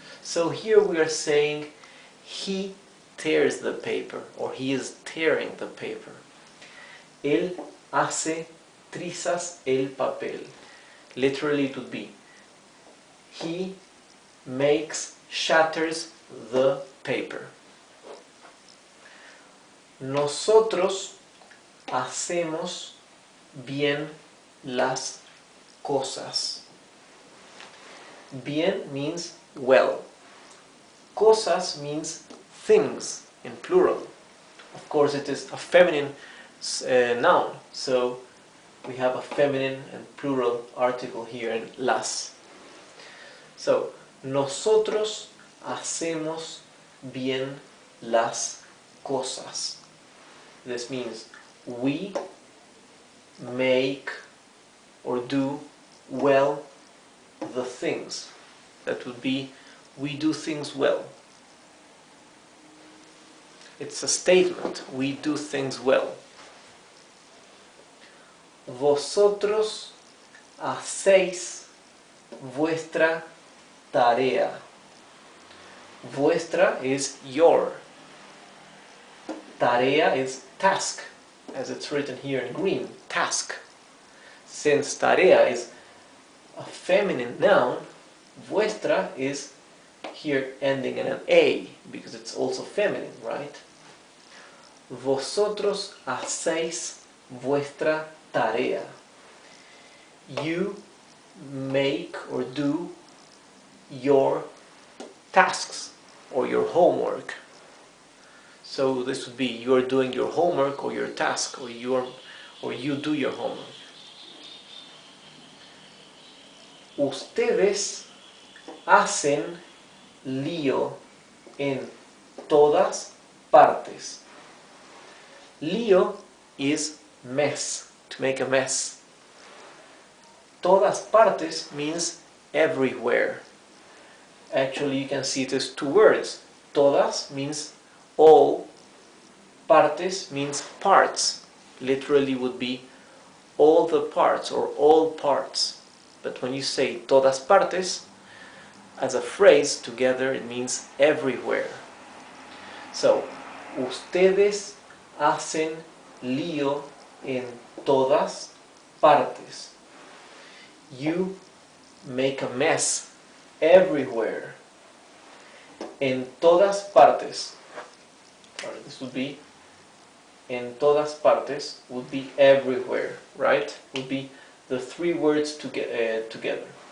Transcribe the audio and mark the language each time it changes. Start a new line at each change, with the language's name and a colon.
English: So here we are saying he tears the paper, or he is tearing the paper.
Spanish: Él hace trizas el papel.
English: Literally it would be he shatters the paper.
Spanish: Nosotros hacemos bien las
English: cosas. Bien means well. Cosas means things in plural. Of course, it is a feminine noun, so we have a feminine and plural article here in las.
Spanish: So, nosotros hacemos bien las cosas.
English: This means we make or do well the things. That would be, we do things well. It's a statement, we do things well.
Spanish: Vosotros hacéis vuestra tarea.
English: Vuestra is your. Tarea is task, as it's written here in green, task. Since tarea is a feminine noun, vuestra is here ending in an A, because it's also feminine, right?
Spanish: Vosotros hacéis vuestra tarea.
English: You make or do your tasks or your homework. So this would be, you're doing your homework or your task, or you do your homework.
Spanish: Ustedes hacen lío en todas partes.
English: Lío is mess, to make a mess. Todas partes means everywhere. Actually, you can see it as two words. Todas means all, partes means parts. Literally would be all the parts or all parts. But when you say todas partes, as a phrase together, it means everywhere.
Spanish: So, ustedes hacen lío en todas partes.
English: You make a mess everywhere.
Spanish: En todas partes.
English: This would be, en todas partes would be everywhere, right? Would be the three words together.